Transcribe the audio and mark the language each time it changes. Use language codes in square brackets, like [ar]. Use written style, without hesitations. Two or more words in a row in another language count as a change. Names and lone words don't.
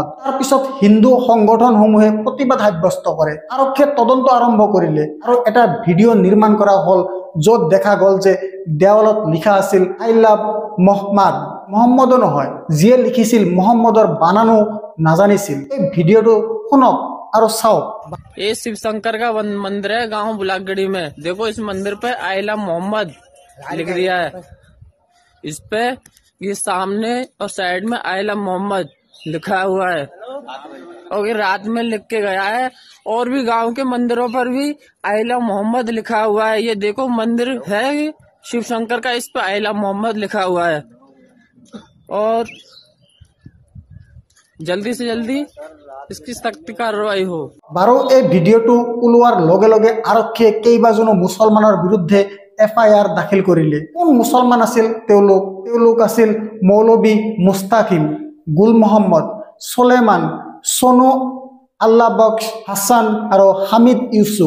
[as] তাৰপিছত হিন্দু সংগঠনসমূহে প্ৰতিবাদ সাব্যস্ত কৰে। আৰক্ষীয়ে তদন্ত আৰম্ভ কৰিলে আৰু এটা ভিডিঅ' নিৰ্মাণ কৰা হ'ল য'ত দেখা গ'ল যে দেৱালত লিখা আছিল [en] I love [as] মহম্মদ। মহম্মদো নহয়, যিয়ে লিখিছিল মহম্মদৰ বানানো নাজানিছিল। এই ভিডিঅ'টো শুনক [hi] और साओ। ये शिव शंकर का मंदिर है गांव बुलागड़ी में। देखो इस मंदिर पे [en] I love [hi] मोहम्मद लिख दिया है। इस पे ये सामने और साइड में [en] I love [hi] मोहम्मद लिखा हुआ है और ये रात में लिख के गया है। और भी गांव के मंदिरों पर भी [en] I love [hi] मोहम्मद लिखा हुआ है। ये देखो मंदिर है शिव शंकर का, इस पे [en] I love [hi] मोहम्मद लिखा हुआ है। और जल्दी से जल्दी इसकी सख्त कार्रवाई हो। [as] बारो এই ভিডিঅ'টো ওলোৱাৰ লগে লগে আৰক্ষীয়ে কেইবাজনো মুছলমানৰ বিৰুদ্ধে FIR দাখিল কৰিলে। কোন মুছলমান আছিল তেওঁলোক? তেওঁলোক আছিল মৌলবী মুস্তাকিম, গুল মহম্মদ, সুলেমান, সোনু আল্লাহ বক্স, হাসান আৰু হামিদ ইউসুফ।